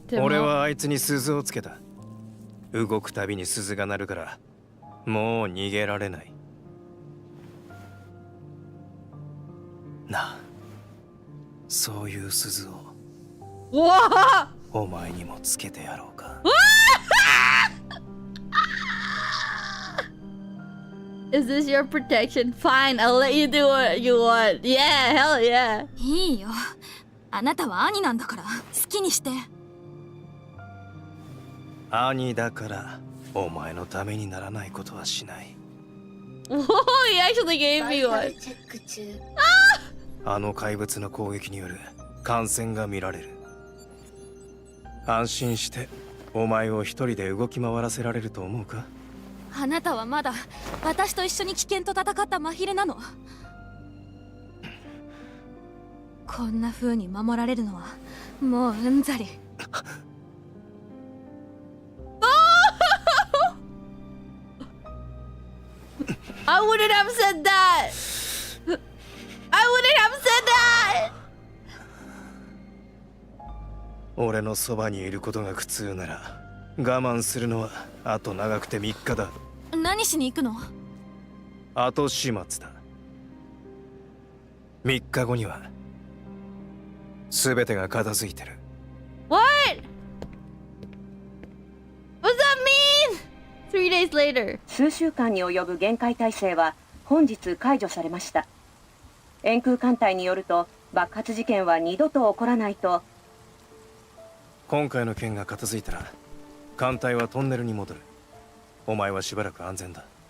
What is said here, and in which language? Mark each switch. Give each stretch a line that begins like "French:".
Japanese: 俺はあいつに鈴をつけた。動くたびに鈴が鳴るからもう逃げられない。なあ、そういう鈴をお前にもつけてやろうか。
English: Is this your protection? Fine, I'll let you do what you want. Yeah, hell yeah.
Japanese: いいよ。あなたは兄なんだから好きにして。兄だからお前のためにならないことはしない。
English: Whoa, he actually gave me one.
Japanese: チェック中。あの怪物の攻撃による感染が見られる。安心してお前を一人で動き回らせられると思うか？あなたはまだ私と一緒に危険と戦った真昼なの。こんな風に守られるのはもううんざり。
English: I wouldn't have said that. I wouldn't have said that.
Japanese: 俺のそばにいることが苦痛なら我慢するのはあと長くて3日だ。何しに行くの？後始末だ。 3日後には全てが片付いてる。
English: What? What does that mean? 3 days later.
Japanese: 数週間に及ぶ厳戒態勢は本日解除されました。円空艦隊によると爆発事件は二度と起こらないと。今回の件が片付いたら艦隊はトンネルに戻る。お前はしばらく安全だ。